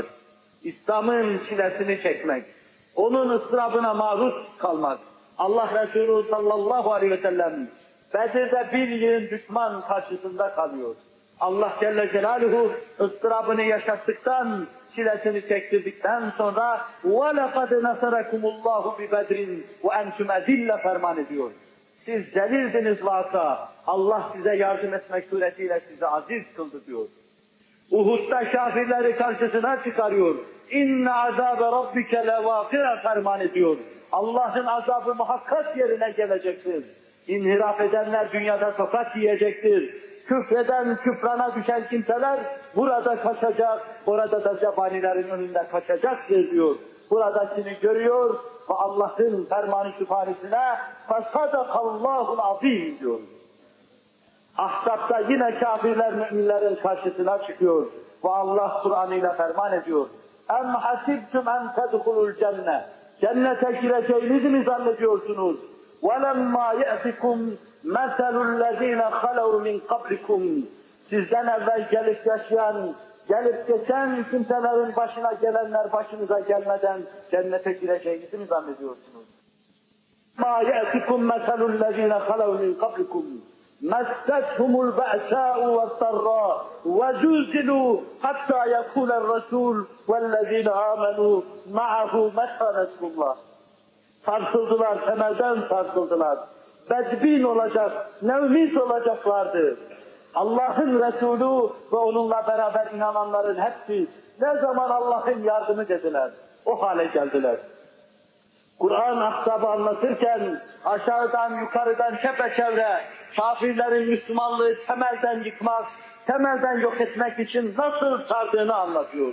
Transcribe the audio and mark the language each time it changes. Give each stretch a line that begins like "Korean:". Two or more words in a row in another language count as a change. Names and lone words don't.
Turkish: İslam'ın çilesini çekmek, onun ıstırabına maruz kalmak. Allah Resulü
Arabic: صلى الله عليه وسلم
Turkish: Bedir'de bir yığın düşman karşısında kalıyor. Allah
Arabic: جل جلاله
Turkish: ıstırabını yaşattıktan, çilesini çektirdikten sonra
Arabic: وَلَقَدْ نَصَرَكُمُ اللّٰهُ بِبَدْرٍ وَاَنْتُمْ اَذِلَّ
Turkish: ferman ediyor. Siz zelildiniz vaka, Allah size yardım etmek suretiyle sizi aziz kıldı diyor. Uhud'da kafirleri karşısına çıkarıyor.
Arabic: إن عذاب ربك لواقع ferman ediyor.
Turkish: Allah'ın azabı muhakkak yerine gelecektir. İnhiraf edenler dünyada tokat yiyecektir. Küfreden, küfrana düşen kimseler burada kaçacak, orada da zebanilerin önünde kaçacaktır diyor. Buradakini görüyor ve Allah'ın fermanı sübhanesine
Arabic: فَصَدَقَ اللّٰهُ الْعَظِيمِ
Turkish: diyor. Ahzab'da yine kafirler müminlerin karşısına çıkıyor ve Allah Kur'an'ıyla ferman ediyor.
Arabic: اَمْ حَسِبْتُمْ اَنْ تَدْخُلُوا الْجَنَّةِ
Turkish: Cennete gireceğinizi mi zannediyorsunuz?
Arabic: وَلَمَّا يَأْتِكُمْ مَثَلُ الَّذ۪ينَ خَلَوْا مِنْ قَبْلِكُمْ
Turkish: Sizden evvel gelip yaşayan, gelip geçen kimselerin başına gelenler başınıza gelmeden cennete gireceğinizi mi zannediyorsunuz?
Arabic: مَا يَأْتِكُمْ مَثَلُ الَّذ۪ينَ خَلَوْا مِنْ قَبْلِكُمْ مَسَّتْهُمُ الْبَأْسَاءُ وَالضَّرَّاءُ وَزُلْزِلُوا حَتَّى يَقُولَ الرَّسُولُ وَالَّذ۪ينَ آمَنُوا مَعَهُ مَتَى نَصْرُ اللّٰهِ
Turkish: Sarsıldılar, temelden sarsıldılar. Bedbin olacak, nevmis olacaklardı. Allah'ın Resulü ve onunla beraber inananların hepsi ne zaman Allah'ın yardımı dediler, o hale geldiler. Kur'an ahzabı anlatırken aşağıdan yukarıdan çepeçevre kafirlerin Müslümanlığı temelden yıkmak, temelden yok etmek için nasıl sardığını anlatıyor.